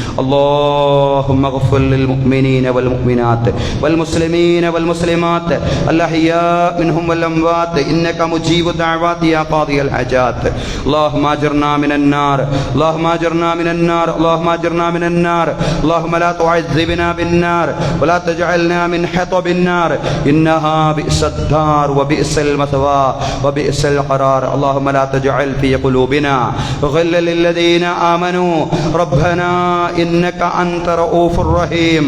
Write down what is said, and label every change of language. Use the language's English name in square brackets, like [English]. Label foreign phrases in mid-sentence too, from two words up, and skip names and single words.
[Arabic] اللهم اغفر للمؤمنين والمؤمنات والمسلمين والمسلمات الأحياء منهم والأموات إنك مجيب الدعوات يا قاضي الحاجات. اللهم أجرنا من النار اللهم أجرنا من النار اللهم أجرنا من النار. اللهم لا تعذبنا بالنار ولا تجعلنا من حطب النار إنها بئس الدار وبئس المثوى وبئس القرار. اللهم لا تجعل في قلوبنا غلا للذين آمنوا ربنا إنك أنت رؤوف رحيم